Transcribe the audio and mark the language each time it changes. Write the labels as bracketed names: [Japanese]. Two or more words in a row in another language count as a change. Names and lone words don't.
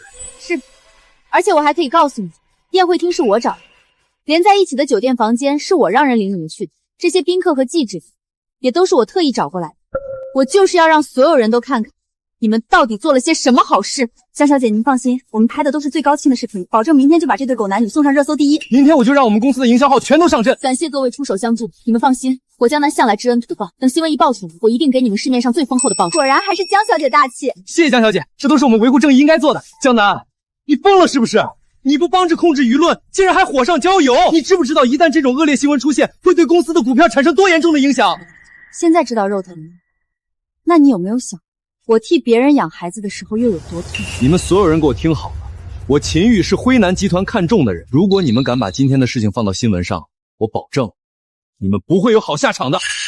[Chinese] 是，而且我還可以告訴你，宴會廳是我找的。連在一起的酒店房間是我讓人領你們去的，這些賓客和記者也都是我特意找過來的。我就是要讓所有人都看看你們到底做了些什麼好事。江小姐，您放心，我們拍的都是最高清的視頻，保證明天就把這對狗男女送上熱搜第1。明天我就讓我們公司的營銷號全都上陣。感謝各位出手相助，你們放心，我江南向來知恩圖報，等新聞一爆出，我一定給你們市面上最豐厚的報酬。果然還是江小姐大氣。謝謝江小姐，這都是我們維護正義應該做的。江南，你瘋了是不是？你不幫着控制輿論，竟然還火上澆油！你知不知道，一旦這種惡劣新聞出現，會對公司的股票產生多嚴重的影響？現在知道肉疼了，那你有沒有想，我替別人養孩子的時候又有多痛？你們所有人給我聽好了，我秦玉是輝南集團看中的人。如果你們敢把今天的事情放到新聞上，我保證，你們不會有好下場的。